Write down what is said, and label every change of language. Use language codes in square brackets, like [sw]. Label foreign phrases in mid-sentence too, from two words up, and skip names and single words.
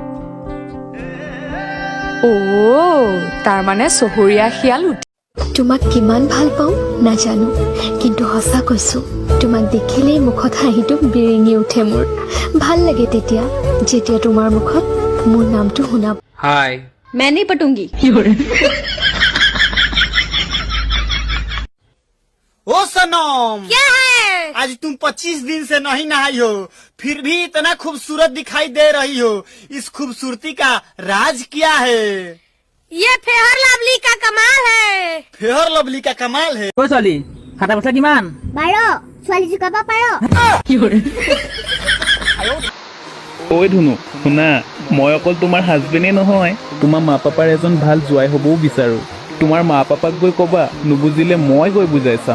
[as] তাৰমানে চহৰীয়া শিয়াল। তোমাক কিমান ভাল পাওঁ নাজানো, কিন্তু সঁচা কৈছো, তোমাক দেখিলেই মুখত হাঁহিটো বিৰিঙি উঠে মোৰ। ভাল লাগে তেতিয়া, যেতিয়া তোমাৰ মুখত মোৰ নামটো শুনা। হাই [hi] मैं नहीं पटूंगी। ओ सनम, क्या है? आज तुम 25 दिन से नहीं नहाई हो, फिर भी इतना खूबसूरत दिखाई दे रही हो। इस खूबसूरती का राज क्या है? ये फेयर लवली का कमाल है। फेयर लवली का कमाल है। [as] ঐ ছোৱালী, খাতা পইচা কিমান? 12 ছোৱালী জোকাব পাৰ? ঐ ধুনু, শুনা, মই অকল তোমাৰ হাজবেণ্ডেই নহয়, তোমাৰ মা পাপাৰ এজন ভাল জোৱাই হ'বও বিচাৰো। তোমাৰ মা পাপাক গৈ ক'বা, নুবুজিলে মই গৈ বুজাই চাম।